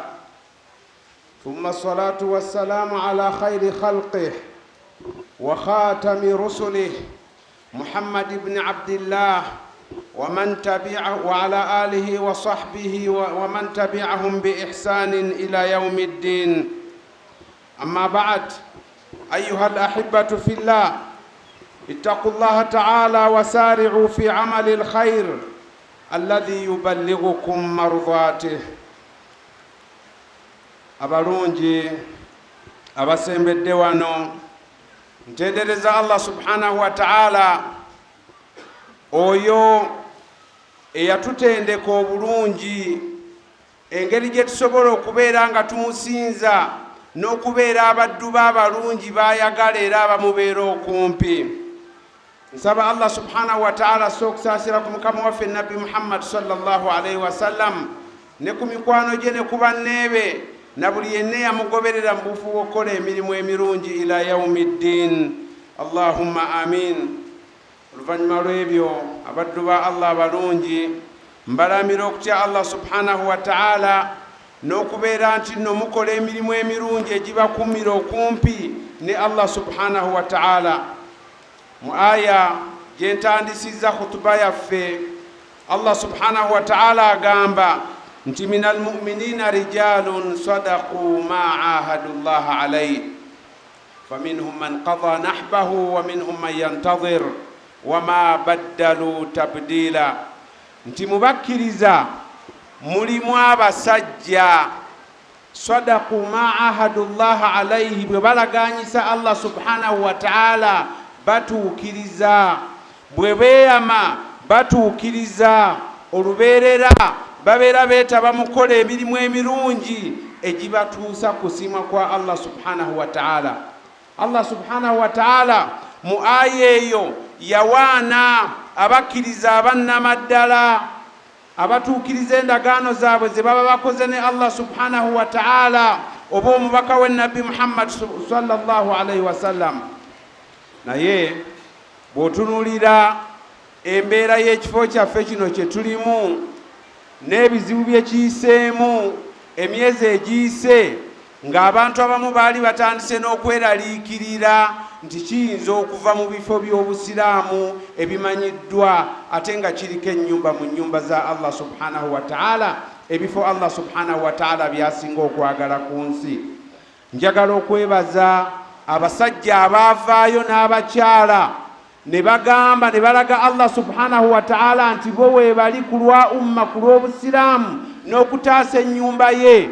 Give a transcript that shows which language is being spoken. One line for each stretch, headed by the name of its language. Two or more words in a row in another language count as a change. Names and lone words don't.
Arabic: ثم الصلاة والسلام على خير خلقه وخاتم رسله محمد بن عبد الله ومن تبعه وعلى آله وصحبه ومن تبعهم بإحسان إلى يوم الدين. أما بعد، أيها الأحبة في الله، اتقوا الله تعالى وسارعوا في عمل الخير الذي يبلغكم مرضاته.
Ganda: abalungi abasembedde wano, ntendereza Allah
Arabic: سبحانه وتعالى
Ganda: oyo eyatutendeka obulungi, engeri gye tusobola okubeera nga tumusinza n'okubeera abaddu b'abalungi bayagala era abamubeera okumpi. Nsaba Allah
Arabic: سبحانه وتعالى
Ganda: sokusaasira ku mukama waffe Nabbi Muhammad
Arabic: صلى الله عليه وسلم
Ganda: ne ku mikwano gye ne ku banneebe na buli yenna yamugoberera mu bufu bw'okukola emirimu emirungi
Arabic: إلى يوم الدين. اللهم آمين.
Ganda: Oluvannyuma lw'ebyo, abaddu ba Allah abalungi, mbalamira okutya Allah
Arabic: سبحانه وتعالى
Ganda: n'okubeera nti nno mukola emirimu emirungi egibakumira okumpi ne Allah
Arabic: سبحانه وتعالى.
Ganda: Mu aya gye ntandisizza khutuba yaffe, Allah
Arabic: سبحانه وتعالى
Ganda: agamba nti
Arabic: من المؤمنين رجال صدقوا ما عاهدوا الله عليه فمنهم من قضى نحبه ومنهم من ينتظر وما بدلوا تبديلا.
Ganda: Nti mubakkiriza mulimu abasajja
Arabic: صدقوا ما عاهدوا الله عليه,
Ganda: bwe balaganyisa Allah
Arabic: سبحانه وتعالى
Ganda: batuukiriza, bwe beeyama batuukiriza olubeerera, babeera beetaba mukola emirimu emirungi egibatuusa kusiima kwa Allah
Arabic: سبحانه وتعالى.
Ganda: Allah
Arabic: سبحانه وتعالى
Ganda: mu aya eyo yawaana abakkiriza abannamaddala, abatuukiriza endagaano zaabwe ze baba bakoze ne Allah
Arabic: سبحانه وتعالى
Ganda: oba omubaka we Nabbi Muhammad
Arabic: صلى الله عليه وسلم.
Ganda: Naye bw'otunuulira embeera y'ekifo kyaffe kino kye tulimu n'ebizibu bye kiyiseemu emyezi egiyise, ng'abantu abamu baali batandise n'okweraliikirira nti kiyinza okuva mu bifo by'obusiraamu ebimanyiddwa ate nga kiriko ennyumba mu nnyumba za Allah
Arabic: سبحانه وتعالى,
Ganda: ebifo Allah
Arabic: سبحانه وتعالى
Ganda: byasinga okwagala ku nsi. Njagala okwebaza abasajja abaavaayo n'abakyala ne bagamba ne balaga Allah
Arabic: سبحانه وتعالى
Ganda: nti bo weebali ku lwa umma, ku lw'obusiraamu n'okutaasa ennyumba ye.